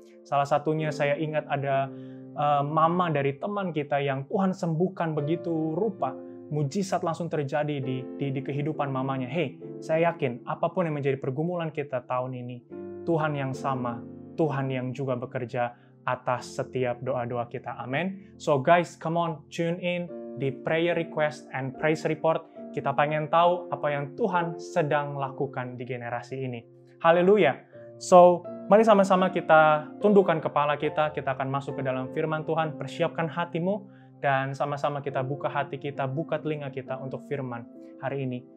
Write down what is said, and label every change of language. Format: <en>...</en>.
<id>Salah satunya saya ingat ada mama dari teman kita yang Tuhan sembuhkan begitu rupa. Mujizat langsung terjadi di kehidupan mamanya. Hey, saya yakin apapun yang menjadi pergumulan kita tahun ini, Tuhan yang sama, Tuhan yang juga bekerja atas setiap doa-doa kita. Amin.</id> <en>So guys, come on, tune in di prayer request and praise report.</en> <id>Kita pengen tahu apa yang Tuhan sedang lakukan di generasi ini. Haleluya. So, mari sama-sama kita tundukkan kepala kita akan masuk ke dalam firman Tuhan. Persiapkan hatimu, dan sama-sama kita buka hati kita, buka telinga kita untuk firman hari ini.</id>